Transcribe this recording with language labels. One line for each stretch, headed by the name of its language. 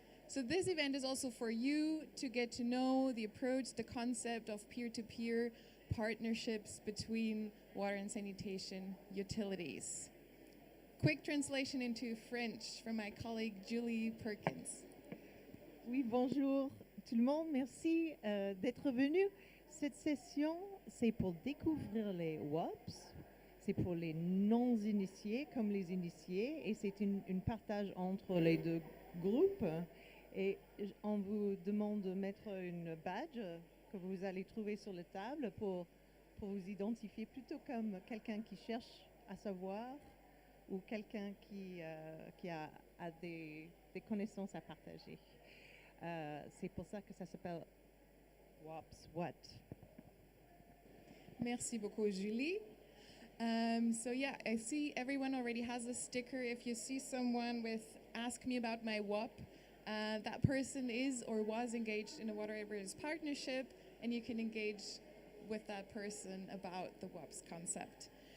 English: So this event is also for you to get to know the approach, the concept of peer-to-peer partnerships between water and sanitation utilities. Quick translation into French from my colleague Julie Perkins.
French: Oui, bonjour tout le monde, merci d'être venu. Cette session, c'est pour découvrir les WOPs, c'est pour les non-initiés comme les initiés, et c'est une partage entre les deux groupes. Et on vous demande de mettre une badge que vous allez trouver sur la table pour vous identifier plutôt comme quelqu'un qui cherche à savoir ou quelqu'un qui a des connaissances à partager. C'est pour ça que ça s'appelle WOPs What. Merci beaucoup, Julie.
English: So yeah, I see everyone already has a sticker. If you see someone with "Ask me about my WOP," that person is or was engaged in a water operators partnership, and you can engage with that person about the WOPs concept.